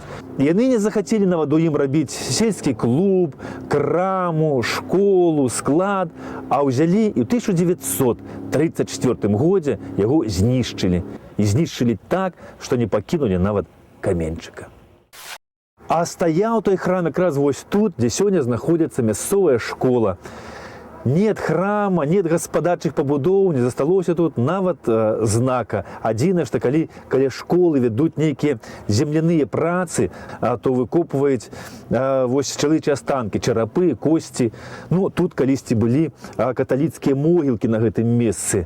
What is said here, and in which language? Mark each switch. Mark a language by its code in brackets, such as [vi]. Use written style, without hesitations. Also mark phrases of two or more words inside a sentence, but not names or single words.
[be] Яны не захацелі нават у ім рабіць сельскі клуб, краму, школу, склад, а ўзялі і ў 1934 годзе яго знішчылі. І знішчылі так, што не пакінулі нават каменьчыка. А стаяў той храм якраз вось тут, дзе сёння знаходзіцца мясцовая школа. [ru] Нет храма, нет [be] гаспадарчых пабудоў, не засталося тут нават знака. Адзінае, што калі каля школы вядуць нейкія земляныя працы, то выкопваюць вось чалавечыя астанкі, чарапы, косці. Ну, тут калісьці былі каталіцкія могілкі на гэтым месцы.